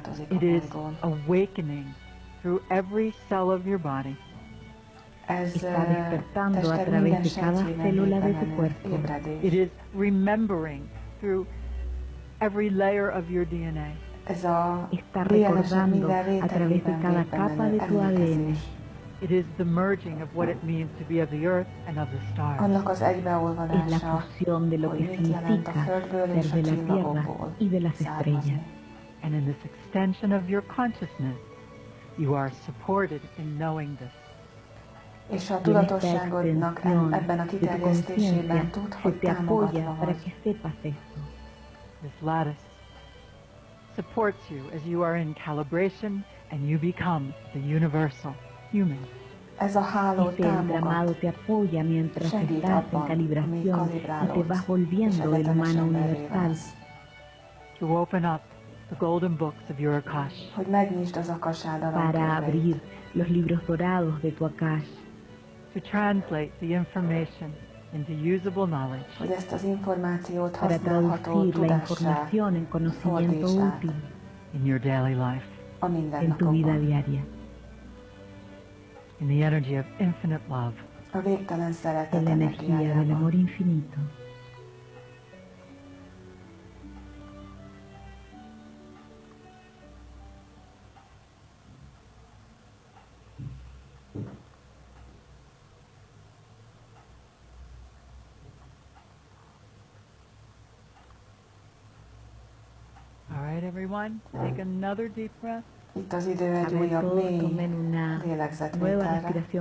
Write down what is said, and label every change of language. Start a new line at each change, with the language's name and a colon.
English: It is awakening through every cell of your body.
Spanish: Está despertando a través de cada célula de tu cuerpo.
English: It is remembering through every layer of your DNA.
Spanish: Está recordando a través de cada capa de tu ADN.
English: It is the merging of what it means to be of the earth and of the stars.
Spanish: Es la fusión de lo que significa ser de la tierra y de las estrellas.
English: And in this extension of your consciousness, you are supported in knowing this.
Spanish: Y en esta extensión de tu conciencia se te apoya para que sepas esto.
English: This lattice supports you as you are in calibration and you become the universal human.
Spanish: Este entramado te apoya mientras estás en calibración y te vas volviendo el humano universal.
English: To open up the golden books of your Akash.
Spanish: Para abrir los libros dorados de tu Akash.
English: To translate the information into usable knowledge.
Spanish: Para traducir la información en conocimiento útil.
English: In your daily life.
Spanish: En tu vida diaria.
English: In the energy of infinite love.
Spanish: En la energía del amor infinito.
English: All right, everyone, take another deep breath.
Hungarian: Itt az idő egy újabb mély lélegzetvételre.